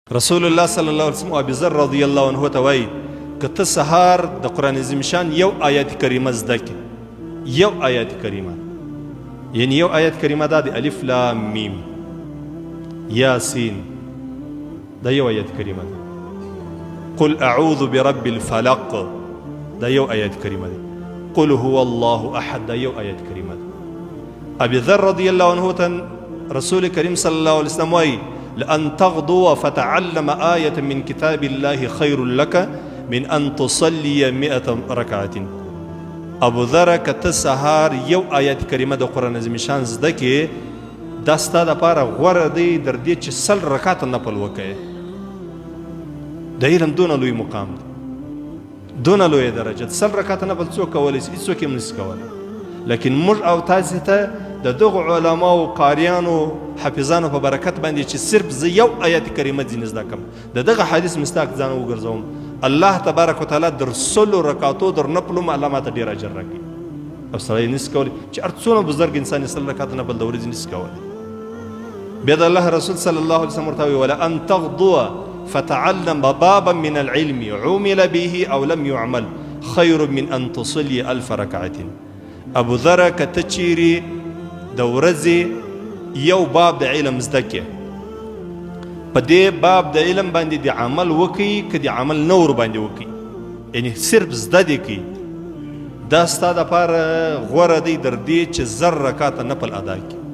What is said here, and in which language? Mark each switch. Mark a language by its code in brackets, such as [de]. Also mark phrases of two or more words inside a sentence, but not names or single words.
[ps] رسول الله [ar] صلی الله علیه وسلم [ps] ابي ذر [ar] رضی الله عنه [ps] ته وایي که ته سهار د قرآن عظیم شان یو آیت کریمه زده کړې، یو آیت کریمه، یعنی یو آیت کریمه دا د الف لام میم یاسین، دا یو آیت کریمه ده. [ar] قل اعوذ برب الفلق، [ps] دا یو آیت کریمه ده. [ar] قل هو الله احد، [ps] دا یو آیت کریمه ده. [ar] ابي ذر رضی الله عنه ته رسول کریم صلی الله علیه وسلم وایي لأن تغدو فتعلم آية من كتاب الله خير لك من أن تصلي 100 ركعة. [ps] ابو ذر کته سهار یو آیت کریمه د قرآن عظیم شان زده کې، دا ستا دپاره غوره دی در دې چې 100 رکعته نفل وکړې. د علم دونه لوی مقام دی، دونه لوی درجه. 100 رکعته نفل څوک کولی شي؟ هېڅوک یې هم نشي کولی. لیکن موږ او تاسې ته د دغو علماو قاریانو حافظانو په برکت باندې چې صرف زه یو آیت کریمه ځینې زده کړم، د دغه حدیث مستاق ځان وګرځوم، الله [ar] تبارک وتعالی [ps] در 100 رکعتو در نفلو الله ماته ډېر اجر راکړي. او سړی نشي کولی چې هر څومره بزرګ انسان 100 رکعته نفل د ورځې نشي کولی. بیا د الله رسول [ar] صلی الله علیه وسلم [ps] ورته وایي [ar] ولأن تغدو فتعلم بابا من العلم عمل به او لم يعمل خير من ان تصلي 1000 ركعة. [ps] ابو ذر کته چیرې د ورځې یو باب د علم زده کې، په دې باب د علم باندې د عمل وکړي، که د عمل نه ور باندې وکړي، یعنی صرف زده دې کړي، دا ستا دپاره غوره دی در دې چې 1000 رکعته نفل ادا کړي.